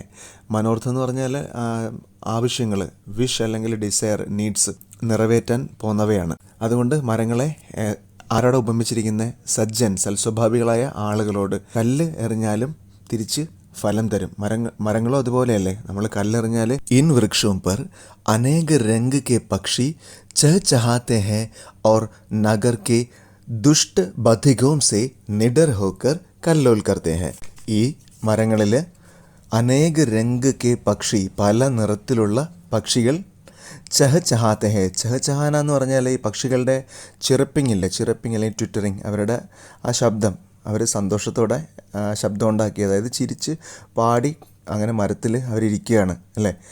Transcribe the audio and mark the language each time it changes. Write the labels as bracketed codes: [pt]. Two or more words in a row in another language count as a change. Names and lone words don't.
[ml] മനോർത്ത് എന്ന് പറഞ്ഞാൽ ആവശ്യങ്ങൾ, വിഷ് അല്ലെങ്കിൽ ഡിസയർ, നീഡ്സ് നിറവേറ്റാൻ പോകുന്നവയാണ്. അതുകൊണ്ട് മരങ്ങളെ ആരോടെ ഉപമിച്ചിരിക്കുന്നത്? സജ്ജൻ, സൽസ്വഭാവികളായ ആളുകളോട്. കല്ല് എറിഞ്ഞാലും തിരിച്ച് ഫലം തരും. മരങ്ങളോ അതുപോലെയല്ലേ, നമ്മൾ കല്ലെറിഞ്ഞാൽ. [hi] ഇൻ വൃക്ഷോं पर अनेक रंग के पक्षी चहचहाते हैं और नगर के दुष्ट बधिकों से निडर होकर कल्लोल करते हैं. [ml] ഈ മരങ്ങളിൽ [hi] अनेक रंग के पक्षी, [ml] പല നിറത്തിലുള്ള പക്ഷികൾ, [hi] चहचहाते हैं. [ml] ചഹചഹാന എന്ന് പറഞ്ഞാൽ ഈ പക്ഷികളുടെ ചിറപ്പിംഗ് അല്ലെങ്കിൽ ട്വിറ്ററിങ്, അവരുടെ ആ ശബ്ദം, അവർ സന്തോഷത്തോടെ ശബ്ദം ഉണ്ടാക്കി, അതായത് ചിരിച്ച് പാടി അങ്ങനെ മരത്തിൽ അവരിയ്ക്കുകയാണ് അല്ലേ.